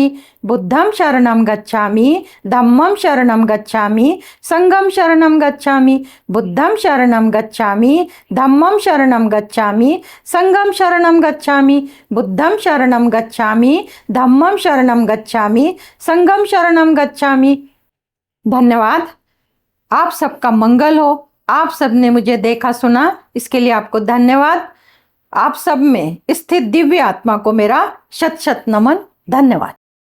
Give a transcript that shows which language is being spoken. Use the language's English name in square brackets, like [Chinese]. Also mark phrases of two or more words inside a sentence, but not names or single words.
[Pali] बुद्धं शरणं गच्छामि, धम्मं शरणं गच्छामि, संघं शरणं गच्छामि। बुद्धं शरणं गच्छामि, धम्मं शरणं गच्छामि, संघं शरणं गच्छामि। बुद्धं शरणं गच्छामि, धम्मं शरणं गच्छामि, संघं शरणं गच्छामि। [Hindi] धन्यवाद। आप सबका मंगल हो। आप सबने मुझे देखा सुना, इसके लिए आपको धन्यवाद। आप सब में स्थित दिव्य आत्मा को मेरा शत शत नमन। धन्यवाद।